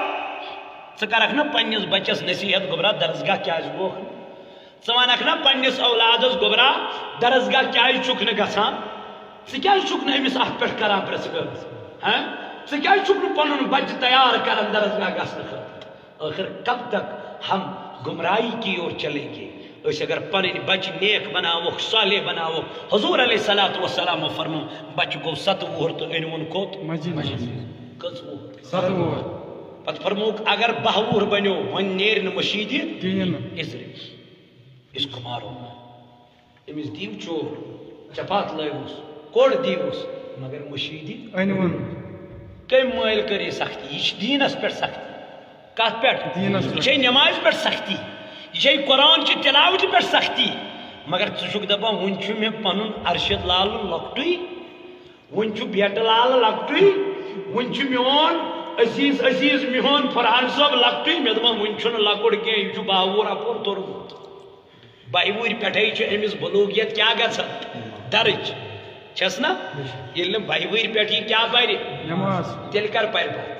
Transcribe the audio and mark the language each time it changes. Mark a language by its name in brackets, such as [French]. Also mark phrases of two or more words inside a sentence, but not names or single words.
[Kashmiri] ژٕ کرکھ نا پننس بچس نصیحت گوبرا درسگاہ کیٛازِ گوکھ ژٕ ونکھ نا پننس اولادس گوبرا درسگاہ کیٛازِ چھُکھ نہٕ گژھان ژٕ کیٛازِ چھُکھ نہٕ أمِس اتھ پٮ۪ٹھ کران پرٛژھ گٲر ژٕ کیٛازِ چھُکھ نہٕ پنُن بچہ تیار کران درسگاہ گژھنہٕ خٲطرٕ [Urdu] آخر کب تک ہم گمراہی کی اور چلیں گے [Kashmiri] أسۍ اگر پنٕنۍ بچہ نیک بناووکھ صالح بناووکھ حضور [Arabic] علیہ الصلوۃ والسلام [Kashmiri] فرمو بچہ گوٚو 7 وُہُر تہٕ أنۍوُن کوٚت کٔژ وُہُر پتہٕ فرمووُکھ اگر 12 وُہُر بنیو وۄنۍ نیرِ نہٕ مٔشیٖدِ اِزرِ [Urdu] اس کو مارو [Kashmiri] أمِس دِیِو چور چپات لٲیوُس کوٚڑ دِیوُس مگر مٔشیٖدِ کٔمۍ مٲلۍ کٔر یہِ سختی یہِ چھِ دیٖنس پٮ۪ٹھ سختی کتھ پٮ۪ٹھ یہِ چھے نٮ۪مازِ پٮ۪ٹھ سختی یہ چھے قرآن چہِ تلاوتہِ پٮ۪ٹھ سختی مگر ژٕ چھُکھ دپان وُنہِ چھُ مےٚ پنُن ارشد لالہٕ لۄکٹُے وُنہِ چھُ بیٹہٕ لالہٕ لۄکٹُے وُنہِ چھُ میون عزیز عزیز میون فرحان صٲب لۄکٹُے مےٚ دوٚپمَس وُنہِ چھُنہٕ لۄکُٹ کینٛہہ یہِ چھُ 12 وُہُر اپور توٚرمُت 22 وُہٕرۍ پٮ۪ٹھَے چھِ أمِس بلوٗغیت کیٛاہ گژھان درٕج چھَس نا ییٚلہِ نہٕ 22 وُہٕرۍ پٮ۪ٹھ یہِ کیٛاہ پرِ تیٚلہِ کر پرِ